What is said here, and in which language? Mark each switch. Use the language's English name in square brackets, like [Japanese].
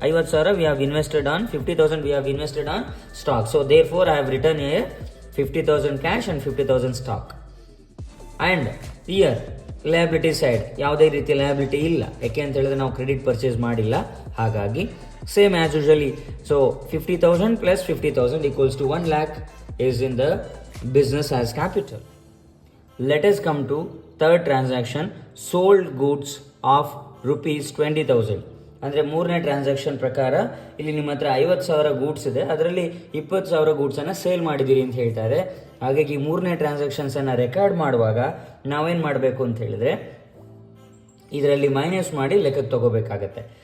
[English] 50,000 we have invested on 50,000 we have invested on stock. So therefore I have return here 50,000 cash and 50,000 stock. And here liability side [Kannada] ಯಾವುದೇ ರೀತಿಯ liability ಇಲ್ಲ, ಯಾಕೆ ಅಂತ ಹೇಳಿದ್ರೆ ನಾವು credit purchase ಮಾಡಿಲ್ಲ. [English] ಹಾಗಾಗಿ same as usually. So 50,000 plus 50,000 equals to 1 lakh is in the business as capital. Let us come to third transaction, sold goods of ₹20,000. [Kannada] ಅಂದರೆ ಮೂರನೇ ಟ್ರಾನ್ಸಾಕ್ಷನ್ ಪ್ರಕಾರ ಇಲ್ಲಿ ನಿಮ್ಮ ಹತ್ರ 50,000 ಗೂಡ್ಸ್ ಇದೆ, ಅದರಲ್ಲಿ 20,000 ಗೂಡ್ಸನ್ನು ಸೇಲ್ ಮಾಡಿದ್ದೀರಿ ಅಂತ ಹೇಳ್ತಾರೆ. ಹಾಗಾಗಿ ಮೂರನೇ ಟ್ರಾನ್ಸಾಕ್ಷನ್ಸನ್ನು ರೆಕಾರ್ಡ್ ಮಾಡುವಾಗ ನಾವೇನು ಮಾಡಬೇಕು ಅಂತ ಹೇಳಿದ್ರೆ ಇದರಲ್ಲಿ ಮೈನಸ್ ಮಾಡಿ ಲೆಕ್ಕಕ್ಕೆ ತಗೋಬೇಕಾಗತ್ತೆ.